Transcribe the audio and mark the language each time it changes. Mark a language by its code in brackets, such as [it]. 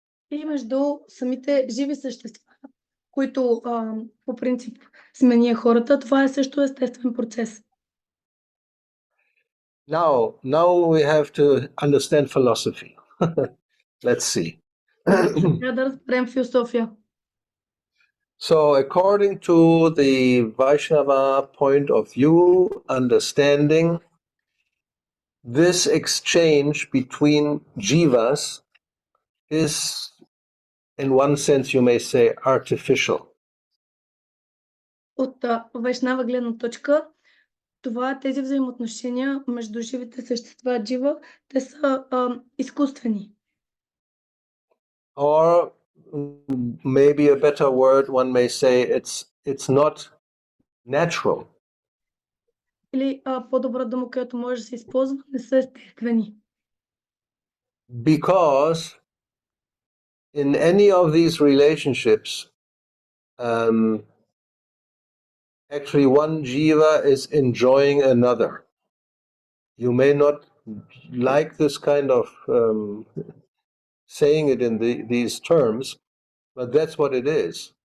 [bg] И между самите живи същества, които по принцип сме ние хората, това е също естествен процес. [en] Now we have to understand philosophy. Let's see. [bg] Трябва да разберем философия. [en] So according to the Vaishnava point of view, understanding, this exchange between jivas is, in one sense, you may say, artificial. [bg] От Вайшнава гледна точка, тези взаимоотношения между живите същества, джива, те са изкуствени. [en] Or maybe a better word, one may say it's not natural. [bg] Или по-добра дума, която може да се използва, не са естествени. [en] Because in any of these relationships, actually one jiva is enjoying another. You may not like this kind of saying it in these terms, but that's what it is.